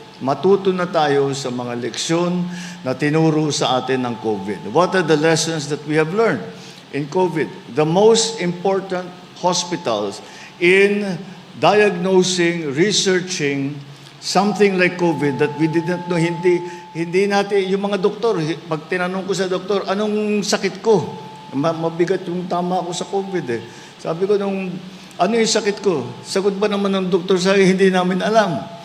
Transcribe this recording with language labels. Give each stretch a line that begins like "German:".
Filipino: Matuto na tayo sa mga leksyon na tinuro sa atin ng COVID.
English: What are the lessons that we have learned in COVID? The most important hospitals in diagnosing, researching something like COVID that we didn't know.
Filipino: Hindi natin, yung mga doktor, pag tinanong ko sa doktor, anong sakit ko? Mabigat yung tama ko sa COVID eh. Sabi ko ano yung sakit ko? Sagot ba naman ng doktor sa hindi namin alam.